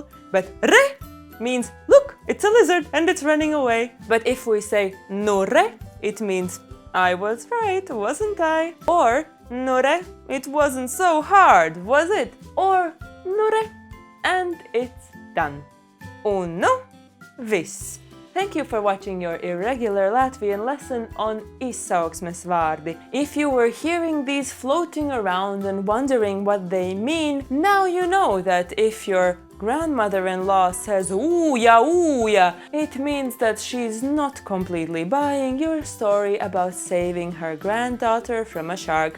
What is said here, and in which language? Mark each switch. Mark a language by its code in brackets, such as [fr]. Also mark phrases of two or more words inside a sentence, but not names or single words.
[en] But re means look, it's a lizard and it's running away. But if we say nure, it means I was right, wasn't I? Or nure, it wasn't so hard, was it? Or nure, and it's done. [lv] Un nu viss. [en] Thank you for watching your irregular Latvian lesson on [lv] izsauksmes vārdi. [en] If you were hearing these floating around and wondering what they mean, now you know that if your grandmother-in-law says ooya, it means that she's not completely buying your story about saving her granddaughter from a shark.